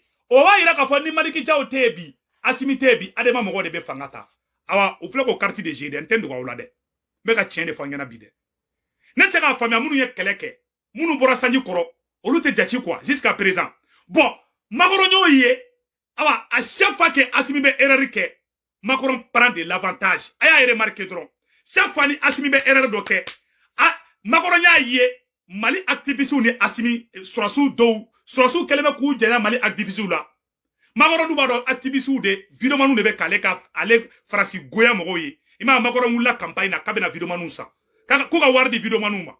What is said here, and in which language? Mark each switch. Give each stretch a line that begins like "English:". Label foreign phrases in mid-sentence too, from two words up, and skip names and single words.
Bambara: O b'a yira k'a fɔ ni Maliki Jawo tɛ yen bi. Asimi tɛ yen bi. Adema mɔgɔw de bɛ fanga ta. Awa o filɛ k'o
French: carte de jeu
Bambara: dɛ. N tɛ dogo aw la dɛ. N bɛ ka tiɲɛ de fɔ an ɲɛna bi dɛ. Ne tɛ se k'a faamuya minnu ye kɛlɛ kɛ. Minnu bɔra sanji kɔrɔ. Olu tɛ jate
French: quoi jusqu'à présent.
Bambara: Bon Macron y'o ye. Awa
French: à chaque fois que
Bambara: Asimi bɛ erreur kɛ. Macron
French: prend de l'avantage.
Bambara: A y'a remarqué dɔrɔn.
French: Chaque fois
Bambara: ni Asimi bɛ erreur dɔ kɛ. Macron y'a ye Mali activistes ni Asimi sɔrɔsiw kɛlen bɛ k'u jɛnya Mali activistes la. Macron b'a dɔn activistes de vidéoman de bɛ k'ale ka farasi goya mɔgɔw ye. I m'a Macron wulila campagne na k'a bɛna vidéoman san. Ko ka wari di vidéoman ma.